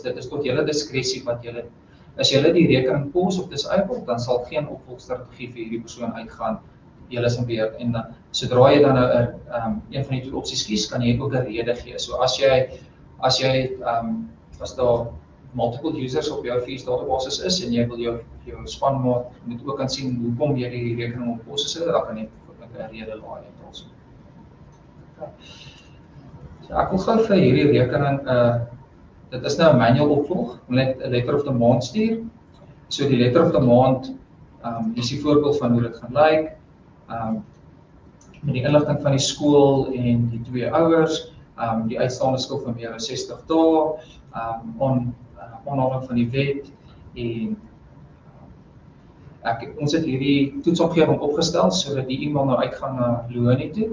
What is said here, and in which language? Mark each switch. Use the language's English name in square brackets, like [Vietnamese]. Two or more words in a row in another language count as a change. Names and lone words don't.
[Afrikaans] Dit is tot julle diskresie wat julle. As julle die rekening pause of disable, dan sal geen opvolgstrategie vir hierdie persoon uitgaan. Julle is in beheer en dan sodra jy dan nou een van die twee opsies kies, kan jy ook 'n rede gee. So as daar [English] multiple users [Afrikaans] op jou fees databasis is en jy wil jou spanmaat moet ook kan sien hoekom jy die rekening op pause sit, dan kan jy met 'n rede laai en also. So ek wil gou vir hierdie rekening dit is nou 'n manual opvolg, net 'n [English] letter of the month [Afrikaans] stuur. So die [English] letter of the month [Afrikaans] is die voorbeeld van hoe dit gaan lyk. Met die inligting van die skool en die twee ouers, die uitstaande skuld van meer as 60 dae, onhaling van die wet en ons het hierdie toetsomgewing opgestel sodat die e-mail nou uitgaan na Leonie toe.